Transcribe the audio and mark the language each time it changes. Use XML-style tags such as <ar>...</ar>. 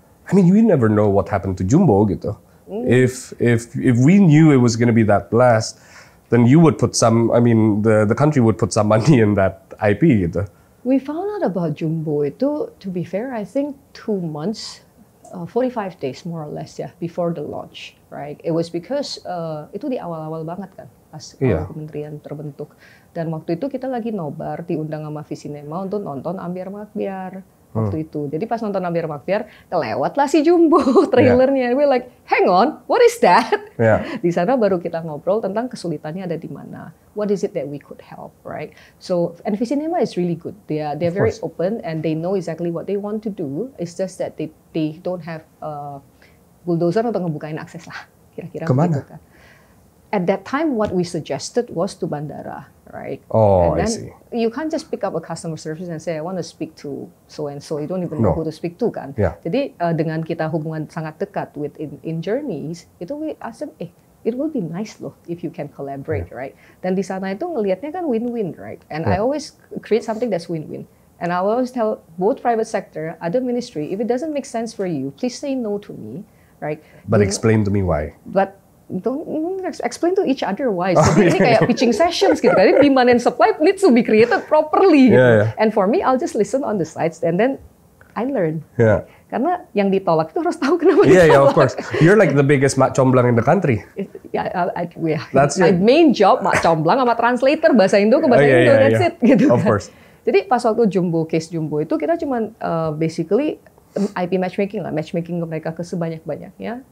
<en>I mean, you never know what happened to Jumbo gitu. If we knew it was going to be that blast, then you would put some. I mean, the country would put some money in that IP gitu. We found out about Jumbo itu, to be fair, I think 2 months, 45 days more or less ya, before the launch, right? It was because</en> <id>itu di awal-awal banget kan, pas kementerian terbentuk. Dan waktu itu kita lagi nobar, diundang sama Visinema untuk nonton Ambyar Makbyar. Waktu itu. Jadi pas nonton Ambyar Makbyar, kelewatlah si Jumbo trailernya.</id> <en>We're like, hang on, what is that? Yeah.</en> <id>Di sana baru kita ngobrol tentang kesulitannya ada di mana.</id> <en>What is it that we could help, right? So, and Visinema is really good. They're very open and they know exactly what they want to do. It's just that they don't have bulldozer</en> <id>untuk ngebukain akses lah. Kira-kira begitu kan.</id> <en>At that time, what we suggested was to bandara, right? Oh, and then I see. You can't just pick up a customer service and say, I want to speak to so-and-so. You don't even know who to speak to, kan? Yeah.</en> <id>Jadi, dengan kita hubungan sangat dekat</id> <en>with in journeys, itu we ask them, it will be nice loh if you can collaborate, right?</en> <id>Dan di sana itu ngelihatnya kan win-win, right?</id> <en>And I always create something that's win-win. And I always tell both private sector, other ministry, if it doesn't make sense for you, please say no to me, right? But explain to me why. But don't explain to each other why.</en> <id>Jadi ini kayak</id> <en>pitching sessions gitu. Jadi demand and supply needs to be created properly. Gitu. And for me, I'll just listen on the sides and then I learn. Yeah.</en> <id>Karena yang ditolak itu harus tahu kenapa ditolak.</id> <en>Yeah, of course. You're like the biggest mak comblang in the country. That's my main job, mak comblang sama translator bahasa Indo ke bahasa Indo. That's it. Gitu. Of course.</en> <id>Jadi pas waktu case Jumbo itu kita cuman basically IP matchmaking lah, matchmaking ke mereka ke sebanyak-banyaknya.</id>